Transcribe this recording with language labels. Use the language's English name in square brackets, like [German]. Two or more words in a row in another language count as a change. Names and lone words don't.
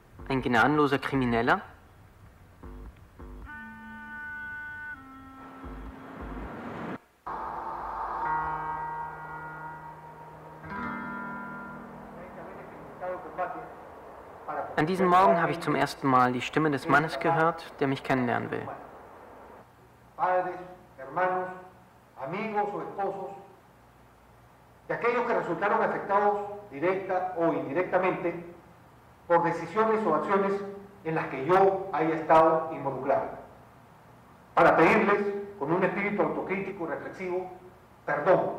[German] ein gnadenloser Krimineller? An diesem Morgen habe ich zum ersten Mal die Stimme des Mannes gehört, der mich kennenlernen will. [Spanish] Padres, hermanos, amigos o esposos, de aquellos que resultaron afectados directa o indirectamente por decisiones o acciones en las que yo haya estado involucrado, para pedirles, con un espíritu autocrítico y reflexivo, perdón.